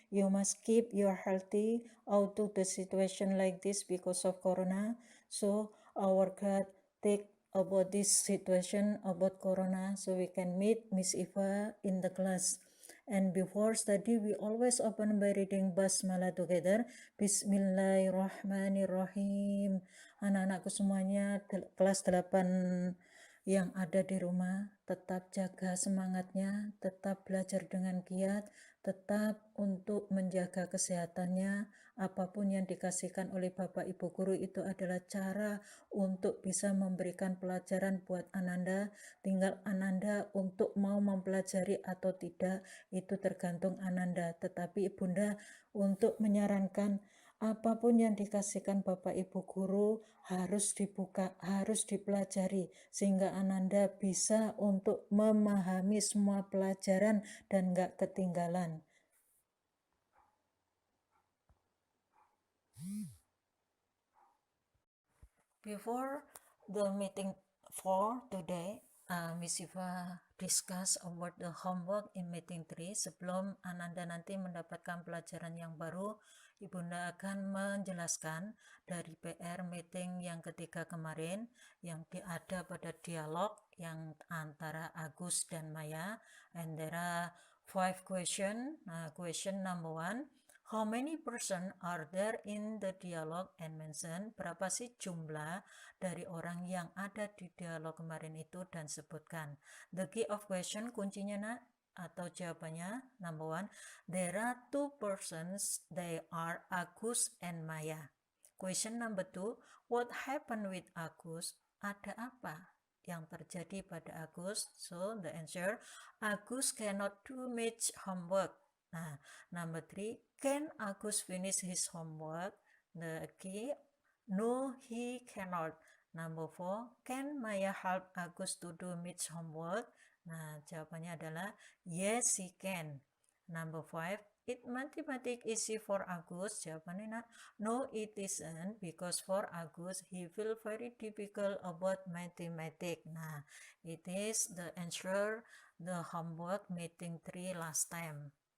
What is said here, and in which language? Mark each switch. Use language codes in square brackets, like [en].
[en] You must keep your healthy out of the situation like this because of Corona. So our God take about this situation about Corona, so we can meet Miss Eva in the class. And before study, we always open by reading Basmalah together. [ar] Bismillahirrahmanirrahim. [id] Anak-anakku semuanya, kelas 8 yang ada di rumah, tetap jaga semangatnya, tetap belajar dengan giat, tetap untuk menjaga kesehatannya. Apapun yang dikasihkan oleh Bapak Ibu Guru itu adalah cara untuk bisa memberikan pelajaran buat Ananda. Tinggal Ananda untuk mau mempelajari atau tidak, itu tergantung Ananda. Tetapi Ibunda untuk menyarankan apapun yang dikasihkan Bapak Ibu Guru harus dibuka, harus dipelajari, sehingga Ananda bisa untuk memahami semua pelajaran dan gak ketinggalan. [en] Before the meeting for today, Miss Eva discuss about the homework in meeting 3. [id] Sebelum Ananda nanti mendapatkan pelajaran yang baru, Ibunda akan menjelaskan dari PR meeting yang ketiga kemarin yang ada pada dialog yang antara Agus dan Maya. [en] And there are 5 question. Question number 1. How many person are there in the dialogue and mention? [id] Berapa sih jumlah dari orang yang ada di dialog kemarin itu dan sebutkan. [en] The key of question, [id] kuncinya nak atau jawabannya, [en] number 1, there are 2 persons, they are Agus and Maya. Question number 2, what happened with Agus? [id] Ada apa yang terjadi pada Agus? [en] So the answer, Agus cannot do much homework. Nah, number 3, can Agus finish his homework? The key, no, he cannot. Number 4, can Maya help Agus to do much homework? [id] Nah, jawabannya adalah [en] yes, he can. Number 5, it mathematics easy for Agus? Jawabannya no, it isn't, because for Agus, he feel very difficult about mathematics. Nah, it is the answer, the homework meeting 3 last time.